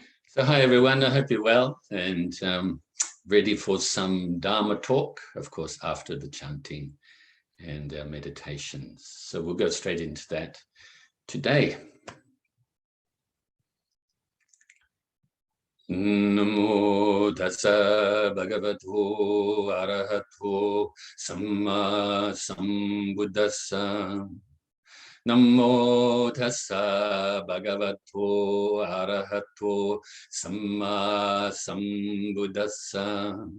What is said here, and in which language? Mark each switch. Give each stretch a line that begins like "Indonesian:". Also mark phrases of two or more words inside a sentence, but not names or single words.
English: So hi everyone, I hope you're well and ready for some Dharma talk, of course, after the chanting and meditations. So we'll go straight into that today.
Pali: Namo Tassa Bhagavato ArahatoSammaSambuddhassa. Namo Tassa Bhagavato ArahatoSammaSambuddhassa.